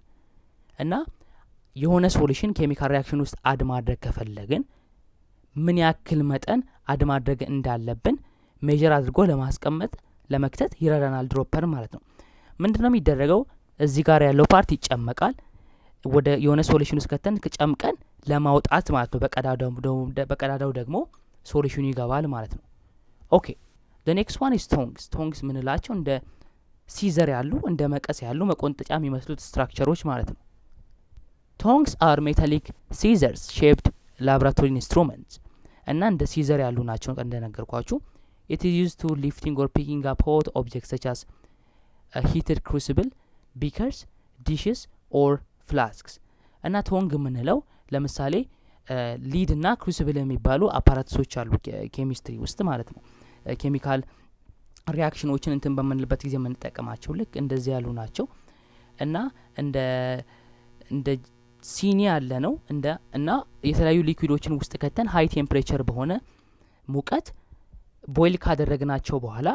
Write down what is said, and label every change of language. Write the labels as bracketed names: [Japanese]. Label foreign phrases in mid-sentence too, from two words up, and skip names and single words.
[Amharic] እና የሆነ [English] solution chemical reaction [Amharic] ውስጥ አድ ማድረግ ከፈለግን ምን ያክል መጠን አድ ማድረግ እንዳለብን ሜጀር አድርጎ ለማስቀመጥ ለመክተት ይረዳናል ድሮፐር ማለት ነው። ምንድነው የሚደረገው? እዚህ ጋር ያለው ፓርት ይጨመቃል። ወደ የሆነ ሶሉሽን ውስጥ ከተን ጨምቀን ለማውጣት ማለት ነው። በቀዳዳው ደግሞ ሶሉሽኑ ይገባል ማለት ነው። [English] okay the next one is tongs. tongs [Amharic] ምንላቸው እንደ ሲዘር ያሉ እንደ መቀስ ያሉ መቆንጠጫ የሚመስሉት ስትራክቸሮች ማለት ነው። [English] tongs are metallic scissors shaped laboratory instruments [Amharic] እና እንደ ሲዘር ያሉ ናቸው እንደነገርኳችሁ። [English] it is used to lifting or picking up hot objects such as heated crucible, beakers, dishes or flasks. [Amharic] እና ቶንግ የምንለው ለምሳሌ ሊድ እና ክሩሲብል የሚባሉ አፓራትሶች አሉ ኬሚስትሪ ውስጥ ማለት ነው። [English] chemical reactions [Amharic] እንትን በምንልበት ጊዜ የምንጠቀማቸው ልክ እንደዚህ ያሉ ናቸው እና እንደ ሲኒ ያለ ነው እና የተለያዩ ሊኩዊዶችን ውስጥ ከተን [English] high temperature [Amharic] በሆነ ሙቀት ቦይል ካደረግናቸው በኋላ